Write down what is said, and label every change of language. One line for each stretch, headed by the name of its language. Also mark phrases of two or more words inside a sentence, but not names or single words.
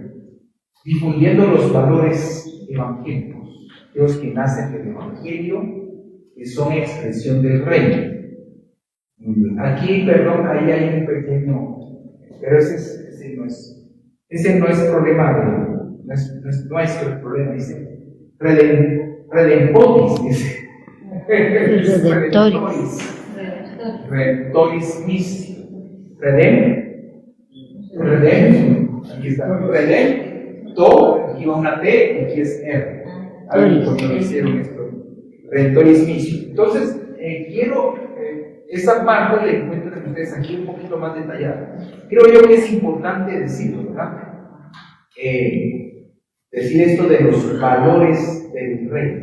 Spanish: Difundiendo los valores evangélicos, los que nacen del evangelio, que son expresión del reino. Muy bien. Aquí, perdón, ahí hay un pequeño, pero ese no es problema no es nuestro problema, dice redemptoris, dice
Latin: redemptoris missi,
Spanish: redemption, Aquí está. René, To, aquí va una T, y aquí es R. Algo cuando hicieron esto. Redentoris Mission. Entonces, quiero esa parte la encuentran ustedes aquí un poquito más detallada. Creo yo que es importante decirlo, ¿verdad? Decir esto de los valores del reino.